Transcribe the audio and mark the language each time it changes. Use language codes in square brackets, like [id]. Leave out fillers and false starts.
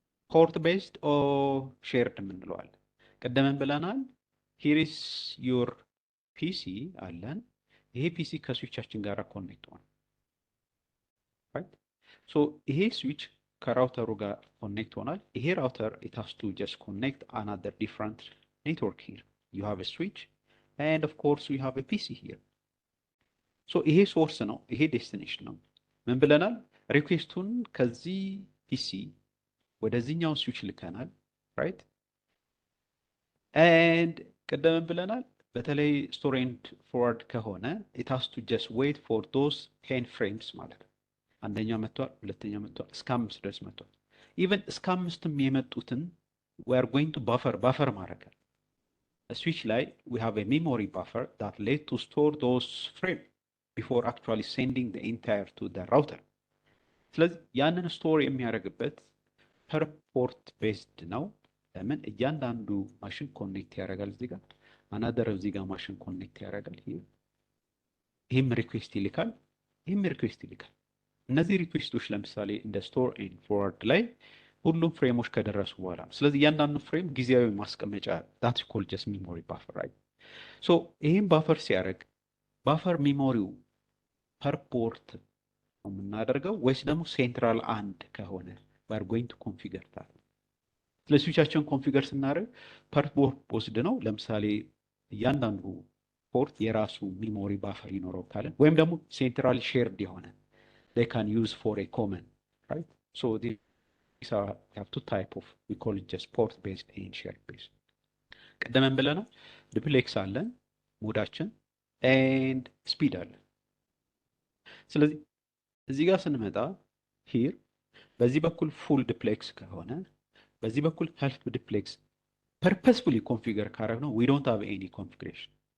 [en] port based or shared [am] የምንለዋል። ቀደምን ብለናል [en] here is your PC [am] አለን። ይሄ PC ከስዊቻችን ጋር ኮኔክት ሆነ፣ right? [en] so [am] ይሄ ስዊች ከራውተሩ ጋር ኮኔክት ሆናል። ይሄ ራውተር [en] it has to just connect another different network here. you have a switch and of course we have a PC here. [am] so ይሄ ሶርስ ነው፣ ይሄ ዴስቲኔሽን ነው። ምን ብለናል? ሪኩዌስቱን ከዚህ PC ወደዚህኛው ስዊች ልከናል፣ right? and ቀደም ብለናል በተለይ ስቶር ኤንድ ፎርዋርድ ከሆነ [en] it has to just wait for those 10 frames [am] ማለት ነው። አንደኛው መጥቷል፣ ሁለተኛው መጥቷል፣ እስከ 5 ድረስ መጥቷል። ኢቨን እስከ 5ም የመጡትን [en] we are going to buffer [am] ማድረግ አለ። ስዊች ላይ [en] we have a memory buffer that let to store those frames before actually sending the entire to the router. [am] ስለዚህ ያንን ስቶር የሚያደርግበት per port based ነው። ለምን? እያንዳንዱ ማሽን ኮኔክት ያደርጋል እዚህ ጋር another እዚህ ጋር ማሽን ኮኔክት ያደርጋል። ይሄም ሪኩዌስት ይልካል፣ ይሄም ሪኩዌስት ይልካል። እነዚህ ሪኩዌስቶች ለምሳሌ እንደ ስቶር ኤንድ ፎርዋርድ ላይ ሁሉም ፍሬሞች ከደረሱ በኋላ ነው። ስለዚህ እያንዳንዱ ፍሬም ጊዜያዊ ማስቀመጫ [en] that is called just memory buffer, [am] right? so ይሄን ባፈር ሲያደርግ ባፈር ሚሞሪው per port ነው የምናደርገው ወይስ ደግሞ ሴንትራል አንድ ከሆነ [en] we are going to configure that. [am] ለስዊቻችን ኮንፊገር ስናደርግ per port ወስድ ነው። ለምሳሌ እያንዳንዱ ፖርት የራሱ ሚሞሪ ባፈር ይኖረው ካለን ወይም ደግሞ ሴንትራል ሼርድ የሆነ [en] they can use for a common, [am] right? [en] so these are have two type of, we call it just port based and shared based. [am] ቀደም ብለናል ዱፕሌክስ አለን ሞዳችን and ስፒድ አለን። ስለዚህ እዚህ ጋር ስንመጣ here በዚህ በኩል ፉል ዱፕሌክስ ከሆነ በዚህ በኩል half ዱፕሌክስ purposefully configure ካረግነው [en] we don't have any configuration.